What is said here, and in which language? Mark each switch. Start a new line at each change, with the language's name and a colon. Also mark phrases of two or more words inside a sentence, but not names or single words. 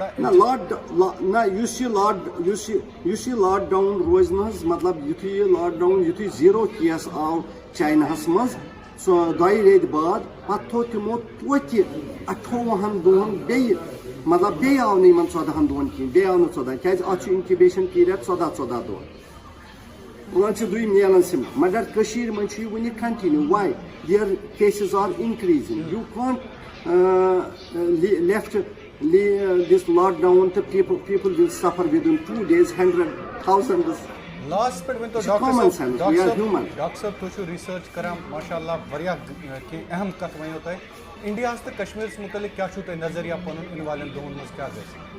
Kashmiri: نہ یُس یہِ لاک ڈاوُن روزِ نہٕ حظ مطلب یُتھُے زیٖرو کیس آو چایناہس منٛز سۄ 2 رٮ۪تۍ بعد پتہٕ تھوٚو تِمو توتہِ 28 دۄہن بیٚیہِ مطلب بیٚیہِ آو نہٕ یِمن 14 دۄہن کِہینۍ بیٚیہِ آو نہٕ 14 کیازِ اَتھ چھُ انکیوبیشن پیٖریڈ 14 دۄہ وۄنۍ چھِ دوٚیِم نیران سِم مگر کٔشیٖرِ منٛز چھُ یہِ وُنہِ
English: continue why their cases are increasing you can't lift this lockdown
Kashmiri: تہٕ
English: people will suffer within 2 days 100,000
Kashmiri: لاسٹ پٮ۪ٹھ ؤنۍتو ڈاکٹر صٲب تُہۍ چھِو رِسٲرٕچ کران ماشاء اللہ واریاہ کینٛہہ اہم کتھ ؤنِو تۄہہِ انڈیاہس تہٕ کشمیٖرس مُتعلق کیاہ چھُو تۄہہِ نظریہ پنُن یِنہٕ والٮ۪ن دۄہن منٛز کیاہ گژھِ